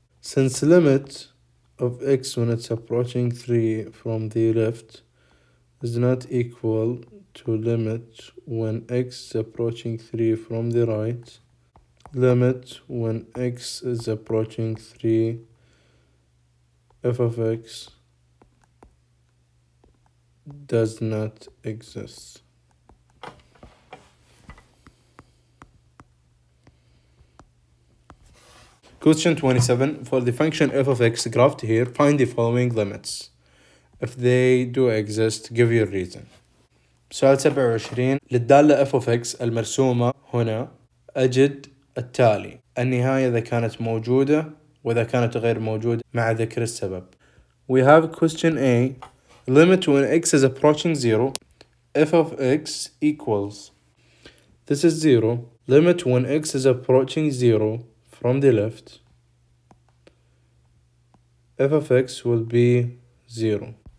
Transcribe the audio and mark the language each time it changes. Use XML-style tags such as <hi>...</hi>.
<en>Since limit of x when it's approaching 3 from the left is not equal to limit when x is approaching 3 from the right, limit when x is approaching 3, f of x does not exist. Question 27. For the function f of x graphed here, find the following limits. If they do exist, give your reason.</en> <ar>سؤال 27. للدالة f of x المرسومة هنا أجد التالي. النهاية إذا كانت موجودة وإذا كانت غير موجودة مع ذكر السبب.</ar> <en>We have question A. Limit when x is approaching 0, f of x equals. This is 0. Limit when x is approaching 0 from the left, f of x will be 0.</en>